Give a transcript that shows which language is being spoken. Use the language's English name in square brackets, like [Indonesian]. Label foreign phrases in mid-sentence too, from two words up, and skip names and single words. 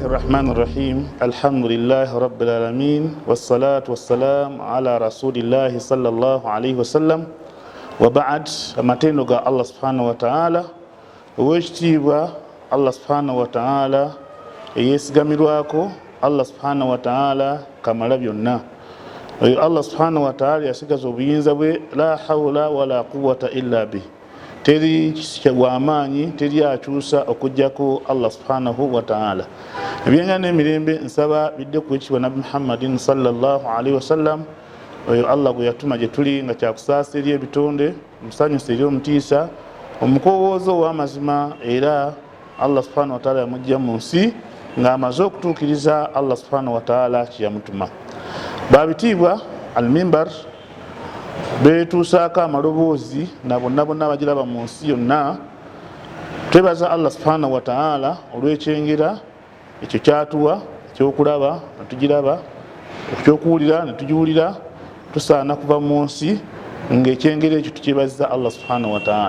[Arabic] الرحمن الرحيم الحمد لله رب العالمين والصلاة والسلام على رسول الله صلى الله عليه وسلم وبعد [Ganda] amatendo ga [Arabic] Allah سبحانه وتعالى owekitiibwa Allah سبحانه وتعالى [Ganda] eyesigamirwako Allah [Arabic] سبحانه وتعالى [Ganda] kamala byonna oyo Allah [Arabic] سبحانه وتعالى [Ganda] yasigaza obuyinza bwe [Arabic] لا حول ولا قوة إلا به [Ganda] teri wamaanyi teri akyusa okujjako Allah [Arabic] سبحانه وتعالى [Ganda] ebyenga n'emirembe nsaba bidde ku ekibwa Nabi Muhammadin [Arabic] صلى الله عليه وسلم [Ganda] oyo Allah gwe yatuma gye tuli nga kyakusaasa eri ebitonde musanyusa eri omutiisa omukowoozo w'amazima era Allah [Arabic] سبحانه وتعالى [Ganda] yamujja mu nsi ng'amaze okutuukiriza Allah [Arabic] سبحانه وتعالى [Ganda] kyeyamutuma. Babitiibwa al-mimbar betuusaako amaloboozi na bonna bonna abagiraba mu nsi yonna twebaza Allah [Arabic] سبحانه وتعالى [Ganda] olw'ekyengera ekyo kyatuwa ekyokulaba netugiraba ekyokuwulira netugiwulira tusaana kuva mu nsi ng'ekyengera ekyo tukyebaza Allah [Arabic] سبحانه وتعالى.